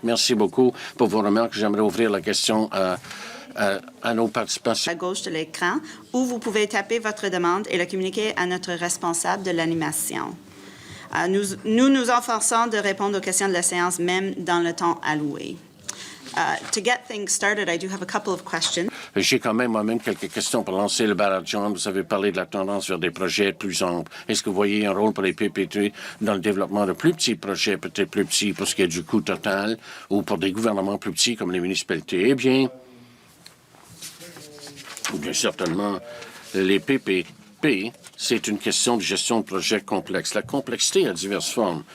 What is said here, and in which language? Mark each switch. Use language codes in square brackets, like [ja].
[fr] Merci beaucoup pour vos remarques. J'aimerais ouvrir la question à nos participants. À gauche de l'écran, où vous pouvez taper votre demande et la communiquer à notre responsable de l'animation. Nous nous efforçons de répondre aux questions de la séance, même dans le temps alloué. [en] To get things started, I do have a couple of questions. [fr] J'ai quand même moi-même quelques questions pour lancer le bal. John, vous avez parlé de la tendance vers des projets plus amples. Est-ce que vous voyez un rôle pour les PPT dans le développement de plus petits projets, peut-être plus petits pour ce qui est du coût total, ou pour des gouvernements plus petits comme les municipalités? Eh bien certainement, les PPP, c'est une question de gestion de projets complexes. La complexité a diverses formes.